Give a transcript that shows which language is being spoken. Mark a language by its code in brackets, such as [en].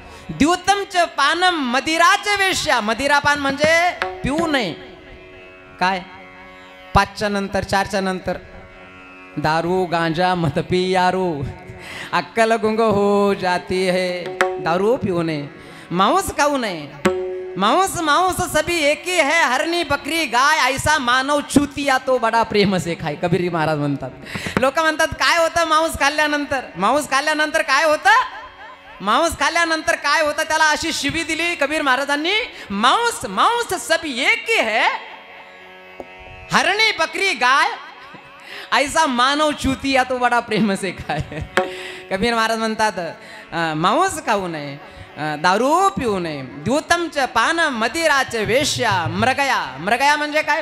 [mr] द्यूतमच पानम मदिराचे वेश्या. मदिरापान म्हणजे पिऊ नये. काय 5च्या नंतर 4च्या नंतर [hi] दारू गांजा मत पी यारू अक्कल गुंग हो जाती है. [mr] दारू पिऊ नये, मांस खाऊ नये. [hi] मांस सभी एक ही है, हरणी बकरी गाय ऐसा मानव चुतिया तो बडा प्रेम से खाय. [mr] कबीर महाराज म्हणतात. लोक म्हणतात काय होतं मांस खाल्ल्यानंतर? मांस खाल्ल्यानंतर काय होतं? मांस खाल्ल्यानंतर काय होतं त्याला अशी शिवी दिली कबीर महाराजांनी. [hi] मांस सभी एक ही है, हरणी बकरी गाय ऐसा मानव चुतिया तो बडा प्रेम से खाय. [mr] कबीर महाराज म्हणतात मांस खाऊ नये, दारू पिऊ नये. द्यूतमच पान मदिराचे वेश्या. मृगया म्हणजे काय?